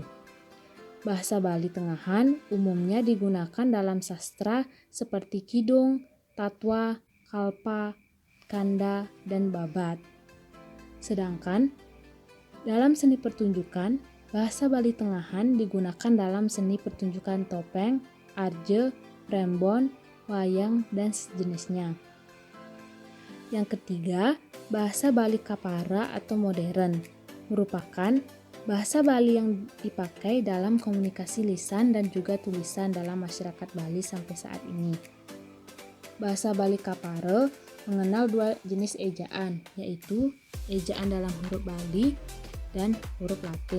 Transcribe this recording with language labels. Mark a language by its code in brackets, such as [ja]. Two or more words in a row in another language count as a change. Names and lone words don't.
[id] Bahasa Bali Tengahan umumnya digunakan dalam sastra seperti kidung, tatwa, kalpa, kanda, dan babat. Sedangkan dalam seni pertunjukan, bahasa Bali Tengahan digunakan dalam seni pertunjukan topeng, arje, prembon, wayang, dan sejenisnya. Yang ketiga, bahasa Bali Kapara atau modern merupakan bahasa Bali yang dipakai dalam komunikasi lisan dan juga tulisan dalam masyarakat Bali sampai saat ini. Bahasa Bali Kapara mengenal 2 jenis ejaan, yaitu ejaan dalam huruf Bali dan huruf Latin.